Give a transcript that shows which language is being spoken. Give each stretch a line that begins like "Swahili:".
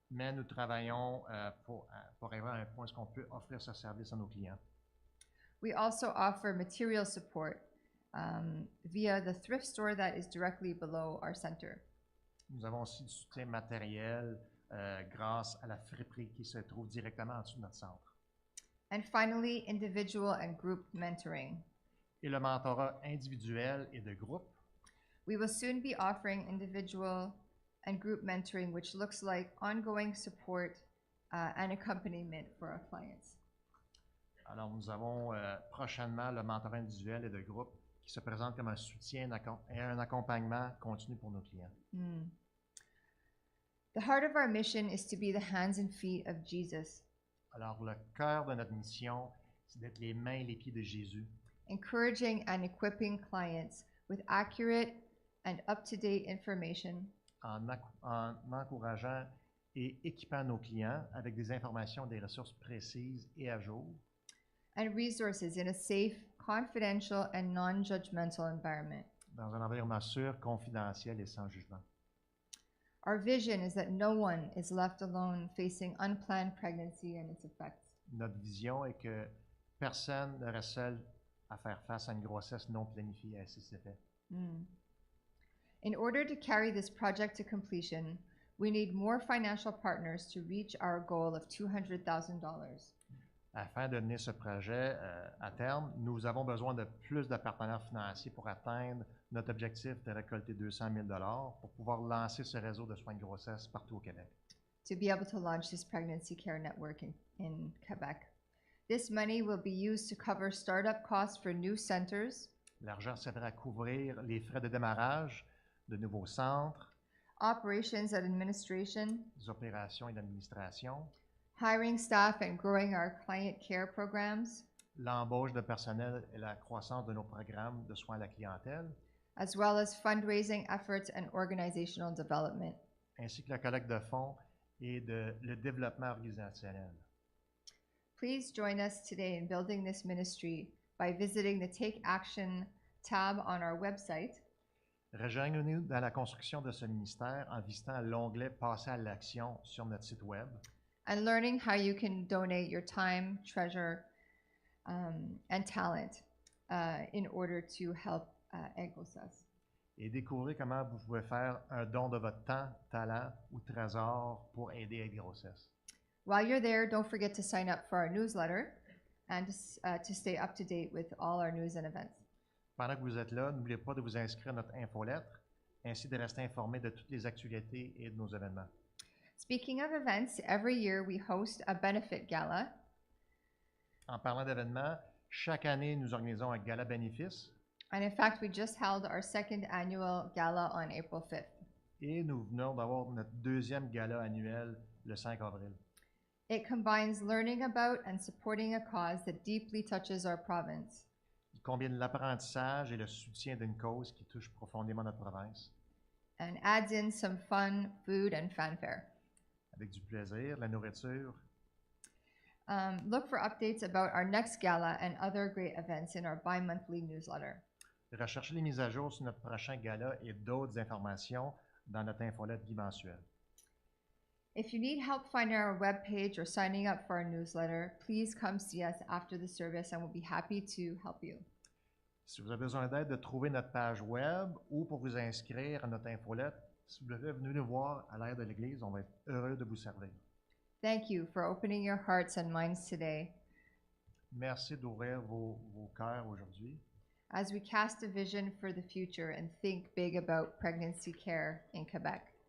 French: Mais nous travaillons pour arriver à un point où on peut offrir ce service à nos clients.
English: We also offer material support via the thrift store that is directly below our center.
French: Nous avons aussi du soutien matériel grâce à la friperie qui se trouve directement en dessous de notre centre.
English: And finally, individual and group mentoring.
French: Et le mentorat individuel et de groupe.
English: We will soon be offering individual and group mentoring, which looks like ongoing support and accompaniment for our clients.
French: Alors, nous avons prochainement le mentorat individuel et de groupe qui se présente comme un soutien et un accompagnement continu pour nos clients.
English: The heart of our mission is to be the hands and feet of Jesus,
French: Alors, le cœur de notre mission, c'est d'être les mains et les pieds de Jésus,
English: encouraging and equipping clients with accurate and up-to-date information
French: en encourageant et équipant nos clients avec des informations, des ressources précises et à jour,
English: and resources in a safe, confidential, and non-judgmental environment.
French: dans un environnement sûr, confidentiel et sans jugement.
English: Our vision is that no one is left alone facing unplanned pregnancy and its effects.
French: Notre vision est que personne ne reste seul à faire face à une grossesse non planifiée et à ses effets.
English: In order to carry this project to completion, we need more financial partners to reach our goal of $200,000.
French: Afin de mener ce projet à terme, nous avons besoin de plus de partenaires financiers pour atteindre notre objectif de récolter 200 000 pour pouvoir lancer ce réseau de soins de grossesse partout au Québec.
English: To be able to launch this pregnancy care network in Quebec. This money will be used to cover startup costs for new centers,
French: L'argent servira à couvrir les frais de démarrage de nouveaux centres,
English: operations and administration,
French: des opérations et d'administration,
English: hiring staff and growing our client care programs,
French: l'embauche de personnel et la croissance de nos programmes de soins à la clientèle,
English: as well as fundraising efforts and organizational development.
French: ainsi que la collecte de fonds et le développement organisationnel.
English: Please join us today in building this ministry by visiting the Take Action tab on our website
French: Rejoignez-nous dans la construction de ce ministère en visitant l'onglet Passer à l'action sur notre site Web
English: and learning how you can donate your time, treasure, and talent in order to help Aide Grossesse.
French: et découvrez comment vous pouvez faire un don de votre temps, talent ou trésor pour aider Aide Grossesse.
English: While you're there, don't forget to sign up for our newsletter and to stay up to date with all our news and events.
French: Pendant que vous êtes là, n'oubliez pas de vous inscrire à notre infolettre, ainsi de rester informé de toutes les actualités et de nos événements.
English: Speaking of events, every year we host a benefit gala.
French: En parlant d'événements, chaque année, nous organisons un gala bénéfice
English: And in fact, we just held our second annual gala on April 5th.
French: et nous venons d'avoir notre deuxième gala annuel le 5 avril.
English: It combines learning about and supporting a cause that deeply touches our province.
French: Il combine l'apprentissage et le soutien d'une cause qui touche profondément notre province,
English: And adds in some fun, food, and fanfare.
French: avec du plaisir, la nourriture.
English: Look for updates about our next gala and other great events in our bi-monthly newsletter.
French: Recherchez les mises à jour sur notre prochain gala et d'autres informations dans notre infolette bimensuelle.
English: If you need help finding our webpage or signing up for our newsletter, please come see us after the service and we'll be happy to help you.
French: Si vous avez besoin d'aide de trouver notre page web ou pour vous inscrire à notre infolette, s'il vous plaît, venez nous voir à l'aire de l'Église. On va être heureux de vous servir.
English: Thank you for opening your hearts and minds today
French: Merci d'ouvrir vos cœurs aujourd'hui
English: as we cast a vision for the future and think big about pregnancy care in Quebec.